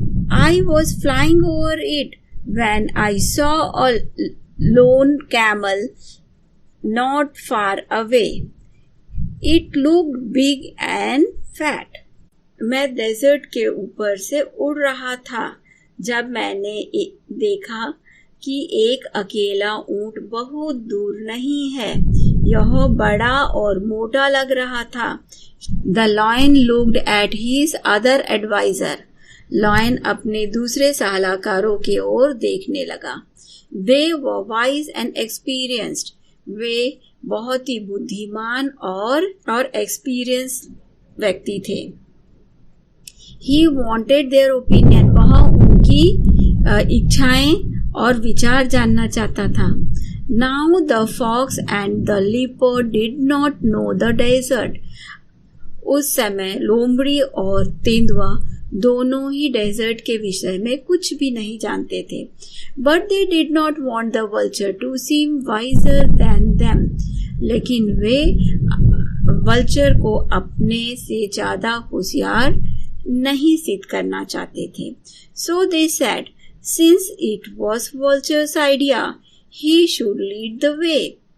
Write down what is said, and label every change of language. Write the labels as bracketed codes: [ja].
[en] I was flying over it when I saw a lone camel not far away. It looked big and fat. [hi] मैं desert के ऊपर से उड़ रहा था जब मैंने देखा कि एक अकेला ऊंट बहुत दूर नहीं है, यह बड़ा और मोटा लग रहा था। [en] The lion looked at his other advisor. [hi] Lion अपने दूसरे सलाहकारों की ओर देखने लगा। [en] They were wise and experienced. [hi] वे बहुत ही बुद्धिमान और एक्सपीरियंस व्यक्ति थे। [en] He wanted their opinion. [hi] वह उनकी इच्छाएं और विचार जानना चाहता था। [en] Now the fox and the leopard did not know the desert. [hi] उस समय लोमड़ी और तेंदुआ दोनों ही डेजर्ट के विषय में कुछ भी नहीं जानते थे। [en] But they did not want the vulture to seem wiser than them. [hi] लेकिन वे वल्चर को अपने से ज्यादा होशियार नहीं सिद्ध करना चाहते थे। [en] So they said, since it was vulture's idea, he should lead the way.